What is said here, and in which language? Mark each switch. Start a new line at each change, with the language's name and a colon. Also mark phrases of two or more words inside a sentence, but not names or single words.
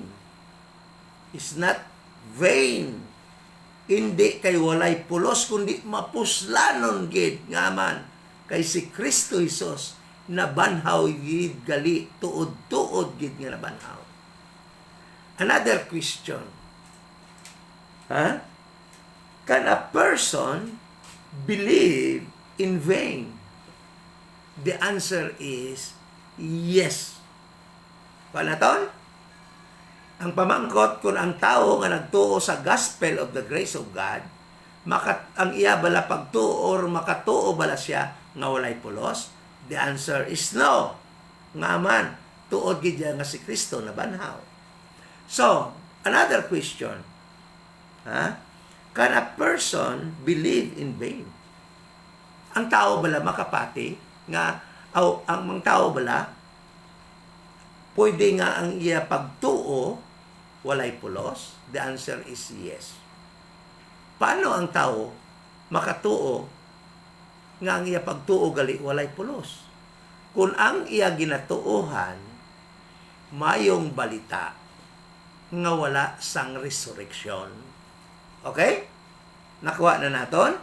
English: Is not vain.
Hiligaynon: Hindi kay walay pulos, kundi mapuslanon gid nga man kay si Kristo Jesus nabanhaw gid gali, tuod-tuod gid nga nabanhaw.
English: Another question. Can a person believe in vain? The answer is yes.
Hiligaynon: Panaton? Ang pamangkot kung ang tao nga nagtuo sa
English: gospel of the grace of God,
Hiligaynon: ang iya bala pagtuo or makatuo bala siya nga walay pulos?
English: The answer is no.
Hiligaynon: Nga man, tuod gid nga si Kristo na banhaw.
English: So, another question. Can a person believe in vain?
Hiligaynon: Ang tao bala makapati nga ang mga tao bala pwede nga ang iya pagtuo walay pulos?
English: The answer is yes.
Hiligaynon: Paano ang tao makatuo nga ang iya pagtuo gali walay pulos? Kung ang iya ginatuohan mayong balita nga wala sang resurrection. Okay? Nakuha na naton?